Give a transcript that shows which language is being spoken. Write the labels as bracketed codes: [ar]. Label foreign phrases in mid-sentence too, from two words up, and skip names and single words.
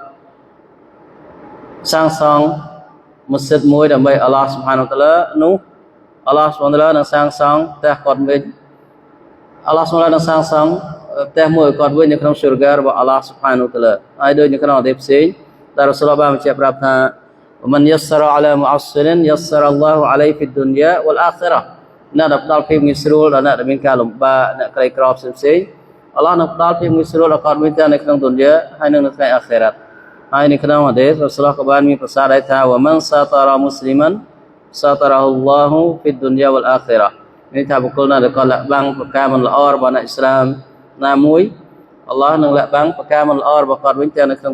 [km] សាងសង់មស្ជីដមួយដើម្បីអល់ឡោះ [ar] سبحانه وتعالى [km] នោះអល់ឡោះ [ar] سبحانه وتعالى [km] នឹងសាងសង់ផ្ទះគាត់វិញអល់ឡោះ [ar] سبحانه وتعالى [km] នឹងសាងសង់ផ្ទះមួយគាត់វិញនៅក្នុងស៊ុរហ្គារបស់អល់ឡោះ [ar] سبحانه وتعالى [km] ហើយដូចនៅក្នុងហាឌីសផ្សេងដែលរ៉ូស៊ូលបានបញ្ជាក់ប្រាប់ថា [ar] ومن يسر على معسر يسر الله عليه في الدنيا والآخرة [km] អ្នកដែលផ្ដល់ភាពងាយស្រួលដល់អ្នកដែលមានការលំ បាកអ្នកក្រីក្រផ្សេងៗអល់ឡោះនឹងផ្ដល់ភាពងាយស្រួលដល់គាត់មានទាំងនៅក្នុងទុនយ៉ាហើយនិងនៅថ្ងៃអាខិរ៉ាត់ហើយនៅក្នុងហាឌីសរ៉ាស៊ូលក៏បានមានប្រសាសន៍ដែរថា [ar] ومن ستر مسلما ستره الله في الد نيا والآخرة [km] នេះថាបុគ្គលណាដែលគាត់លាក់បាំងប្រការមិនល្អរបស់អ្នកអ៊ីស្លាមណាមួយអល់ឡោះនឹងលាក់បាំងប្រការមិនល្អរបស់គាត់វិញទាំងនៅក្នុង